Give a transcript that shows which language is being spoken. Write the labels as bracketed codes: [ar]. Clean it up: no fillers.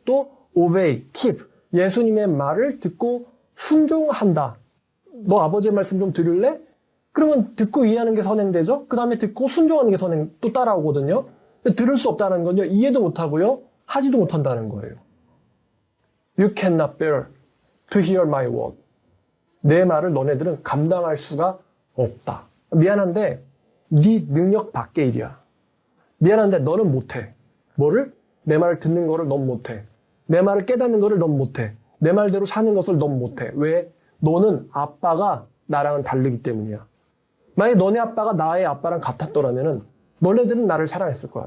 [en] 또 obey, keep. [ko] 예수님의 말을 듣고 순종한다. 너 아버지의 말씀 좀 들을래? 그러면 듣고 이해하는 게 선행되죠? 그 다음에 듣고 순종하는 게 또 따라오거든요. 들을 수 없다는 건요. 이해도 못하고요. 하지도 못한다는 거예요. [en] You cannot bear to hear my word. [ko] 내 말을 너네들은 감당할 수가 없다. 미안한데 네 능력 밖의 일이야. 미안한데 너는 못해. 뭐를? 내 말을 듣는 거를 넌 못해. 내 말을 깨닫는 거를 넌 못해. 내 말대로 사는 것을 넌 못해. 왜? 너는 아빠가 나랑은 다르기 때문이야. 만약에 너네 아빠가 나의 아빠랑 같았더라면은 너네들은 나를 사랑했을 거야.